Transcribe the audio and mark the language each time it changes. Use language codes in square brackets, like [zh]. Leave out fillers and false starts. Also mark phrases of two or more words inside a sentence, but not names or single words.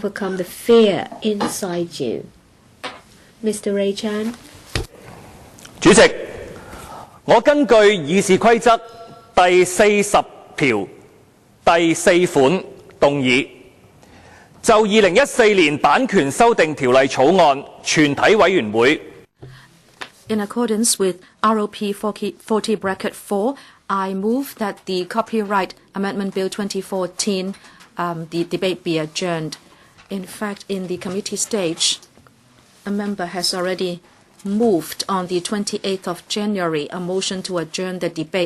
[en] overcome the fear inside you. Mr. Ray Chan. [yue] 主席，我根據議事規則第40條第4款動議，就2014年版權修訂條例草案全體委員會。 [en] In accordance with RoP 40(4), I move that the Copyright Amendment Bill 2014, the debate be adjourned. In fact, in the committee stage, a member has already moved on the 28th of January a motion to adjourn the debate.